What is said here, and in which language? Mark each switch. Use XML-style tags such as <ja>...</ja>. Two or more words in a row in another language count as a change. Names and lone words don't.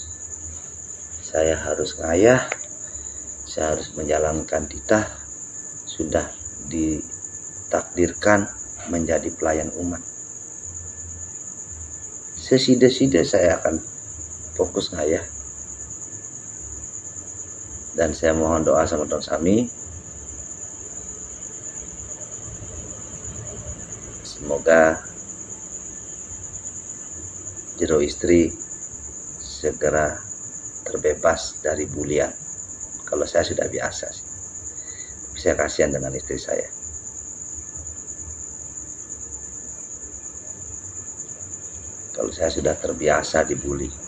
<id>Saya harus ngayah, saya harus menjalankan titah, sudah ditakdirkan menjadi pelayan umat. Sesida-sida saya akan fokus ngayah. Dan saya mohon doa sama Don Sami. Semoga jero istri segera terbebas dari bulian. Kalau saya sudah biasa sih. Saya kasihan dengan istri saya. Kalau saya sudah terbiasa dibully.</id>